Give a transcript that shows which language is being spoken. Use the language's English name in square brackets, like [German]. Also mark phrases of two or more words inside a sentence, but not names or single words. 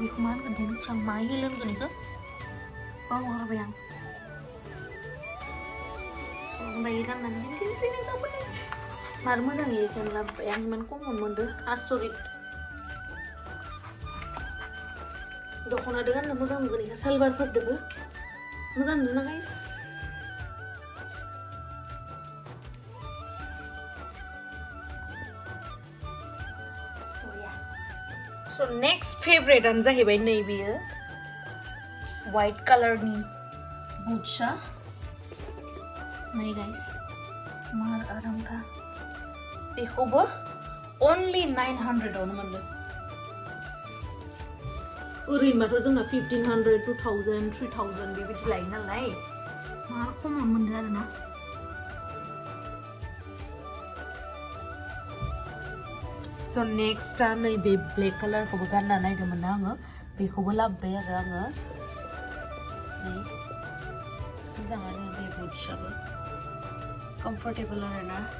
[Bodo] बेखौ मा होनगोन दे मिथिया मा हिल होनगोन बेखौ बावगारबाय आं ओमफ्राय गाननानै दिन्थिनोसै नोंथांमोननो मार मोजां इयो लाबोबाय आं इमान खमावनो मोनदों आसरित दख'नादो गाननो मोजां मोनगोन इखौ सालबारफोरदोबो मोजां नुदोंना गाइस [English] So next favorite [Bodo] आनो जाहैबाय नैबेयो [English] white color [Bodo] नि बुटसा नै guys मार आरामखा बेखौबो only 900 आवनो मोनदों ओरैनोबाथ' जोंना 1500 2000 3000 बेबायदि लायो नालाय मार खमावनो मोनदों आरोना [English] So next [Bodo] नैबे [English] black color [Bodo] खौबो गानना नायदोंमोन आङो बेखौबो लाबोबाय आरो आङो नै मोजाङानो बे बुटसाबो comfortable आरोना